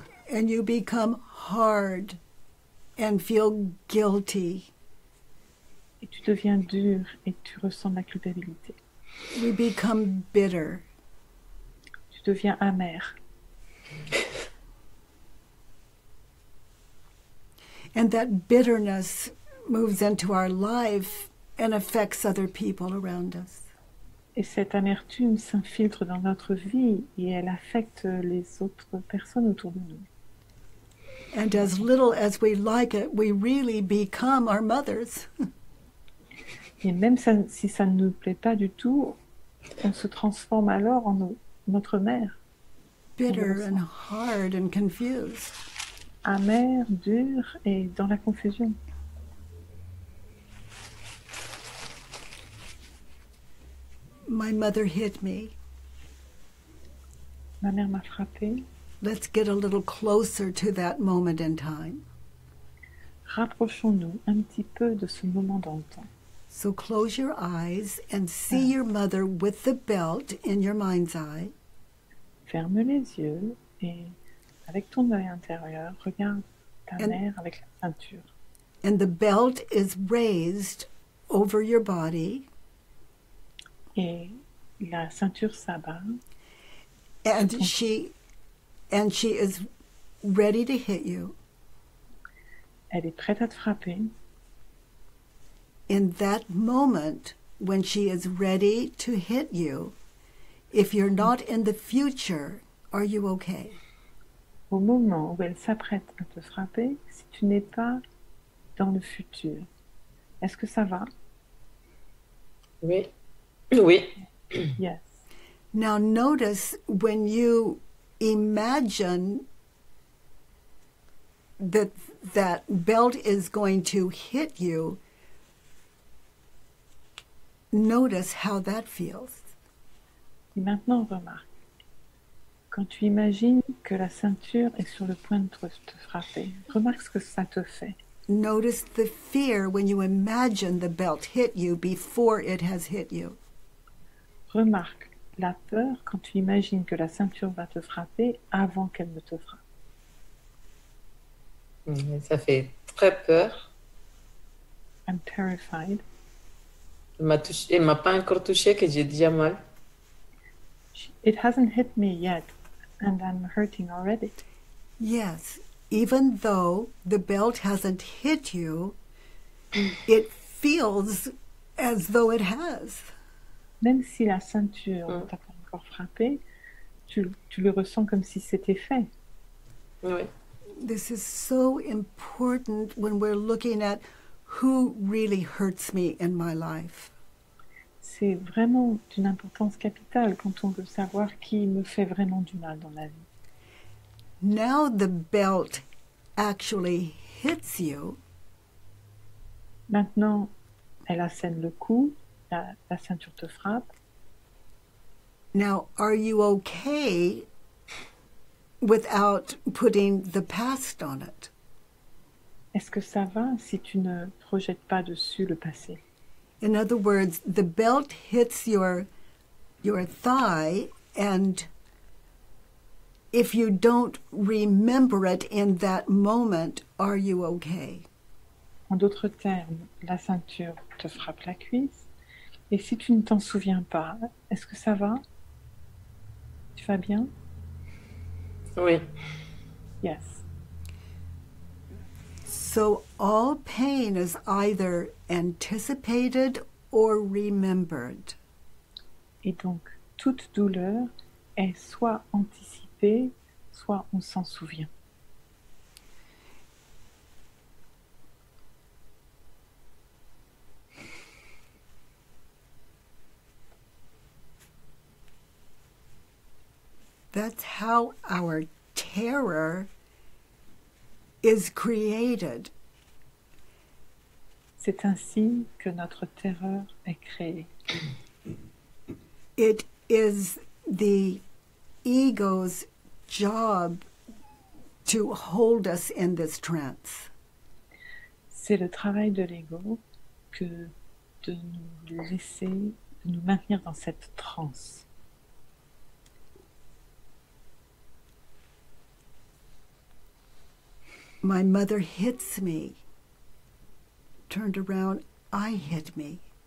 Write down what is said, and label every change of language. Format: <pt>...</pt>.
<en>And you become hard and feel guilty.</en> <fr>Et tu deviens dur et tu ressens de la culpabilité.</fr> <en>We become bitter.</en> <fr>Tu deviens amer.</fr> <en>And that bitterness moves into our life and affects other people around us.</en> <fr>Et cette amertume s'infiltre dans notre vie et elle affecte les autres personnes autour de nous.</fr> <en>And as little as we like it, we really become our mothers.</en> <fr>Et même si ça ne nous plaît pas du tout, on se transforme alors en notre mère.</fr> <en>Bitter and hard and confused.</en> <fr>Amère, dure et dans la confusion.</fr> <en>My mother hit me.</en> <fr>Ma mère m'a frappée.</fr> <en>Let's get a little closer to that moment in time.</en> <fr>Rapprochons-nous un petit peu de ce moment dans le temps.</fr> <en>So close your eyes and see your mother with the belt in your mind's eye.</en> <fr>Ferme les yeux et avec ton œil intérieur, regarde ta mère avec la ceinture.</fr> <en>And the belt is raised over your body.</en> <fr>Et la ceinture s'abat.</fr> <en>And she is ready to hit you.</en> <fr>Elle est prête à te frapper.</fr> <en>In that moment, when she is ready to hit you, if you're not in the future, are you okay?</en> <fr>Au moment où elle s'apprête à te frapper, si tu n'es pas dans le futur, est-ce que ça va? Oui. Oui.</fr> <en>Yes. Now notice when you imagine that that belt is going to hit you, notice how that feels.</en> <fr>Et maintenant, remarque, quand tu imagines que la ceinture est sur le point de te frapper, remarque ce que ça te fait.</fr> <en>Notice the fear when you imagine the belt hit you before it has hit you.</en> <fr>Remarque la peur quand tu imagines que la ceinture va te frapper avant qu'elle ne te frappe. Ça fait très peur.</fr> <en>I'm terrified.</en> <fr>Elle m'a pas encore touché que j'ai déjà mal.</fr> <en>It hasn't hit me yet, and I'm hurting already. Yes, even though the belt hasn't hit you, it feels as though it has.</en> <fr>Même si la ceinture ne t'a pas encore frappé, tu le ressens comme si c'était fait. Oui.</fr> <en>This is so important when we're looking at who really hurts me in my life.</en> <fr>C'est vraiment d'une importance capitale quand on veut savoir qui me fait vraiment du mal dans la vie.</fr> <en>Now the belt actually hits you.</en> <fr>Maintenant, elle assène le coup, la ceinture te frappe.</fr> <en>Now, are you okay without putting the past on it?</en> <fr>Est-ce que ça va si tu ne projettes pas dessus le passé?</fr> <en>In other words, the belt hits your thigh, and if you don't remember it in that moment, are you okay?</en> <fr>En d'autres termes, la ceinture te frappe la cuisse. Et si tu ne t'en souviens pas, est-ce que ça va? Tu vas bien? Oui.</fr> <en>Yes. So all pain is either anticipated or remembered.</en> <fr>Et donc, toute douleur est soit anticipée, soit on s'en souvient.</fr> <en>That's how our terror is created.</en> <fr>C'est ainsi que notre terreur est créée.</fr> <en>It is the ego's job to hold us in this trance.</en> <fr>C'est le travail de l'ego que de nous laisser, de nous maintenir dans cette transe.</fr> <en>My mother hits me. Turned around, I hit me.</en>